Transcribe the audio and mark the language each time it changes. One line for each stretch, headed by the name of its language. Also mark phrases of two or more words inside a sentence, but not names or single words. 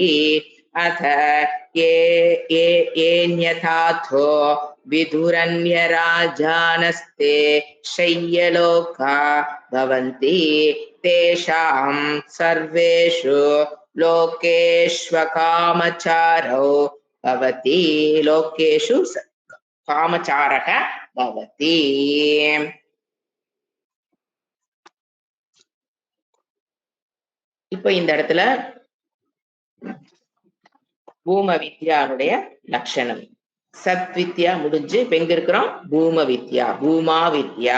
Sanskrit: अथ येऽन्यथाथो विधुरन्यराजानस्ते शय्यलोका भवन्ति तेषां सर्वेषु लोकेष्वकामचारो भवति लोकेषु कामचारः भवति।
Tamil: இப்ப இந்த இடத்துல பூம வித்யாவுடைய லட்சணம். சத் வித்யா முடிஞ்சு இப்ப எங்க இருக்கிறோம்? பூம வித்யா, பூமா வித்யா.